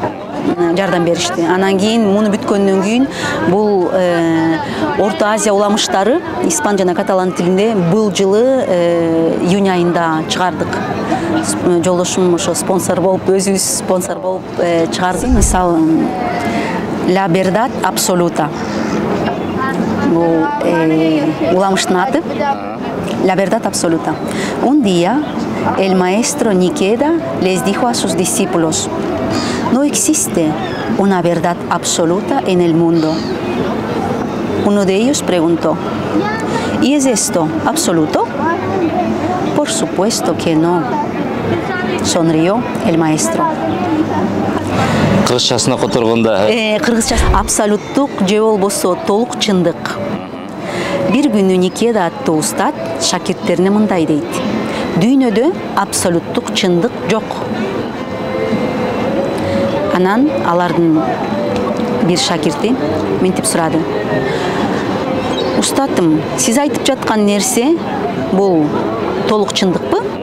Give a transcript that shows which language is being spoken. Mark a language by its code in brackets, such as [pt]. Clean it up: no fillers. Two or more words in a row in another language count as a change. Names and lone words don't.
[ky] Жардам беришти. Анан кийин муну бүткөндөн кийин бул Орто Азия уламыштары испан жана каталан тилинде бул жылы июнь айында чыгардык. Жолдошум ошо спонсор болуп, өзүбүз спонсор болуп чыгардык. [es] Мисалы La verdad absoluta. [ky] Бул уламыштын аты. [es] La verdad absoluta. Un día el maestro Nikeda les dijo a sus discípulos: no existe una verdad absoluta en el mundo. Uno de ellos preguntó: ¿y es esto absoluto? Por supuesto que no, sonrió el maestro. [ky] Кыргызчасына которгонда. Кыргызчасы абсолюттук же болбосо толук чындык. Бир күнү Никеда аттуу устат шакирттерине мындай дейт: дүйнөдө абсолюттук чындык жок. Анан алардын бир шакирти мынтип сурады: устатым, сиз айтып жаткан нерсе бул толук чындыкпы?